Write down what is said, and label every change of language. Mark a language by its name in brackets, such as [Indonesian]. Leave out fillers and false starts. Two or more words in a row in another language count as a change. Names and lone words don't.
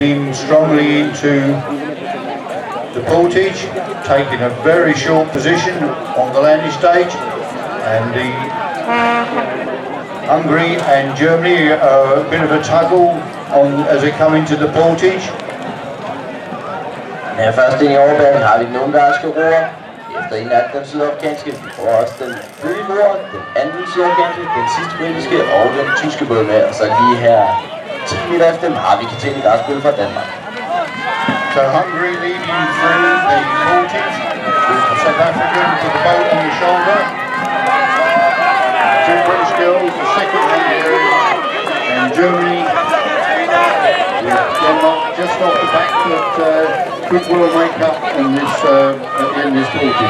[English] Strongly into the portage, taking a very short position on the landing stage, and the Hungary and Germany a bit of a tuggle on as they come into the portage. [Danish] Ja, først ind i overbanen har vi den ungarske roer. Efter en af den sydafrikanske, vi får også den bøge roer, den anden sydafrikanske, den sidste britiske og den tyske båd med. Og så lige her 10 meter efter dem har vi Katrine Garsbøl fra Danmark. [English] So Hungary leading through the portage with the South African with the boat on the shoulder. Two British girls, the second Hungarian, and Germany with Denmark just off the back, but could well make up in this in this portage.